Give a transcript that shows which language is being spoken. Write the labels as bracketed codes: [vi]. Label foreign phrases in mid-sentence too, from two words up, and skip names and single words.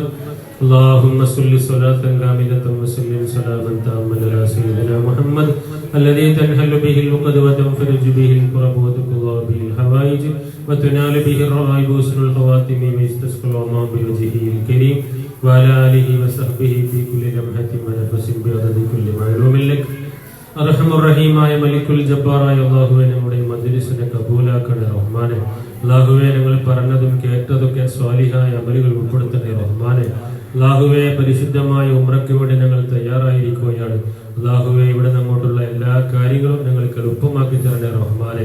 [ar] اللهم صل صلاة كاملة وسلم سلاما تاما على سيدنا محمد الذي تنحل به العقد وتنفرج به الكرب وتقضى به الحوائج وتنال به الرغائب وحسن الخواتم ويستسقى الغمام بوجهه الكريم وعلى آله وصحبه في كل لمحة ونفس بعدد كل معلوم لك. [ml] അർഹമുറഹീമായ മലിക്കുൽ ജബ്ബാറായ അല്ലാഹുവേ, നമ്മുടെ മജ്‌ലിസിനെ കബൂലാക്കണേ റഹ്മാനെ. അല്ലാഹുവേ, ഞങ്ങൾ പറഞ്ഞതും കേട്ടതൊക്കെ സ്വാലിഹായ അമലുകൾ ഉൾപ്പെടുത്തണേ റഹ്മാനെ. അല്ലാഹുവേ, പരിശുദ്ധമായ ഉംറയ്ക്ക് വേണ്ടി ഞങ്ങൾ തയ്യാറായിരിക്കുകയാണ്. അല്ലാഹുവേ, ഇവിടെ നമ്മോട്ടുള്ള എല്ലാ കാര്യങ്ങളും ഞങ്ങൾക്ക് എളുപ്പമാക്കി തരണേ റഹ്മാനെ.